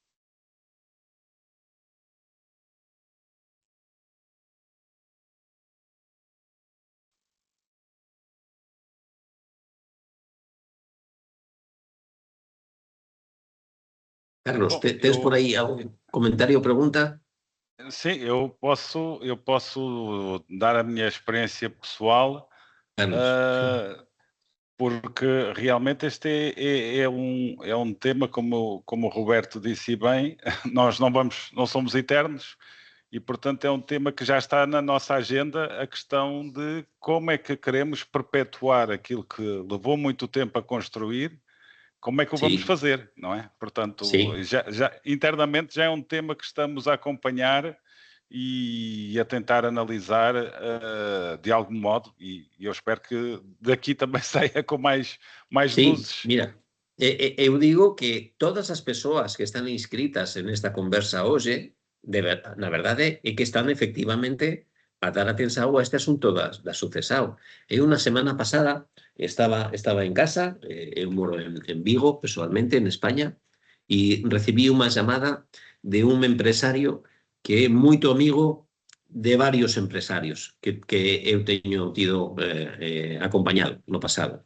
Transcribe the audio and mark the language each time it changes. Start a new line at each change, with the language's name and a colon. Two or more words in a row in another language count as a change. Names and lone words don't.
Galician: Carlos, tens por aí algún comentario ou pregunta?
Portuguese: Sim, eu posso dar a minha experiência pessoal. Carlos. porque realmente este é um tema, como o Roberto disse bem, nós não somos eternos e, portanto, é um tema que já está na nossa agenda, a questão de como é que queremos perpetuar aquilo que levou muito tempo a construir, como é que o vamos
Galician: Sí,
Portuguese: fazer, não é? Portanto,
Galician: sí.
Portuguese: internamente já é um tema que estamos a acompanhar e a tentar analisar de algum modo, e eu espero que daqui também saia com mais
Galician: Sí,
Portuguese: luzes.
Galician: mira, eu digo que todas as persoas que están inscritas en esta conversa hoxe, na verdade, é que están efectivamente a dar atención a este asunto da sucesao. Eu unha semana pasada estaba en casa, eu moro en Vigo, personalmente, en España, e recibí unha chamada de un empresario que é moito amigo de varios empresarios que eu teño tido acompañado no pasado.